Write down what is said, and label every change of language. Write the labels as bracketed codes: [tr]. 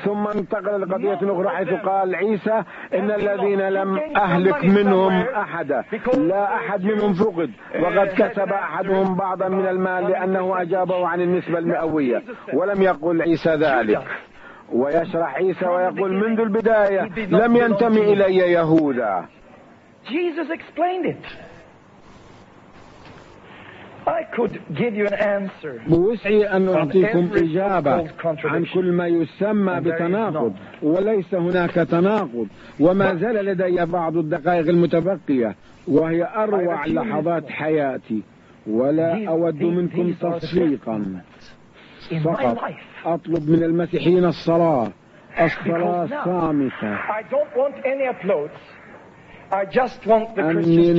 [ar] ثم انتقل لقضية أخرى حيث قال عيسى إن الذين لم أهلك منهم أحدا لا أحد منهم فقد، وقد كسب أحدهم بعضا من المال لأنه أجابه عن النسبة المئوية، ولم يقل عيسى ذلك. ويشرح عيسى ويقول منذ البداية لم ينتمي إلي يهوذا. [en] Jesus explained it. I could give you an answer. [ar] بوسعي أن أعطيكم إجابة عن كل ما يسمى بتناقض، وليس هناك تناقض، وما زال لدي بعض الدقائق المتبقية وهي أروع لحظات حياتي، ولا أود منكم تصفيقا، فقط أطلب من المسيحيين الصلاة، الصلاة الصامتة. [en] I don't want any applause. I just want the Christians to pray.